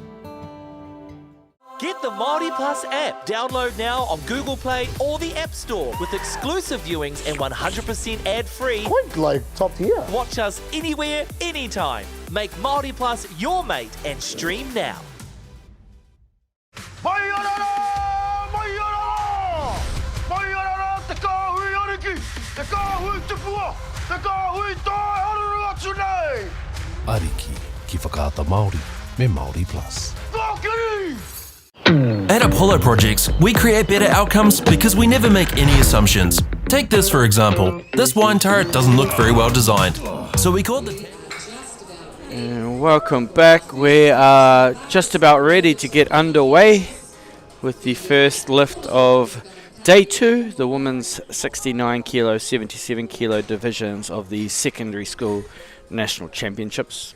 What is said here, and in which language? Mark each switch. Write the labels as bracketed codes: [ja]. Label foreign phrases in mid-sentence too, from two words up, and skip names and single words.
[en] Get the MāORI Plus app. Download now on Google Play or the App Store with exclusive viewings and 100% ad-free. Quite like top tier. Watch us anywhere, anytime. Make MāORI Plus your mate and stream now. [mi] Ariki ki whakaata Māori me MāORI Plus. [en] At Apollo Projects, we create better outcomes because we never make any assumptions. Take this for example. This wine turret doesn't look very well designed. So we called the... And welcome back. We are just about ready to get underway with the first lift of Day 2, the women's 69 kilo, 77 kilo divisions of the secondary school national championships.